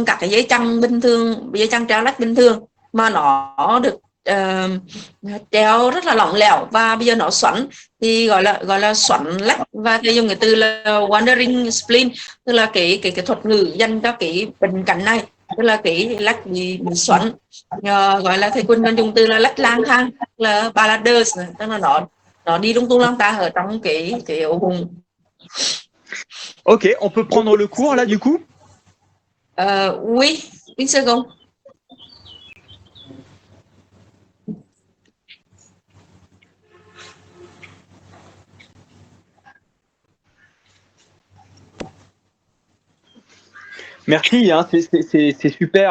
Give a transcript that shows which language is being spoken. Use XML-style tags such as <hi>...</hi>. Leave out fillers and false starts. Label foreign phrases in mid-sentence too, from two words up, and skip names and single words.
<vi>các cái dây chằng bình thường, dây chằng treo lách bình thường, mà nó được treo rất là lỏng lẻo, và bây giờ nó xoắn thì gọi là xoắn lách, và cái dùng cái từ là</vi> <en>wandering spleen,</en> <vi>tức là cái thuật ngữ dành cho cái bệnh cảnh này, tức là cái lách bị xoắn, gọi là thầy Quân dùng từ là lách lang thang, là baladers, tức là nó đi lung tung lang ta ở trong cái ổ bụng.</vi> <fr>Ok, on peut prendre le cours là du coup? Oui, une seconde. Merci, hein, c'est super.</fr>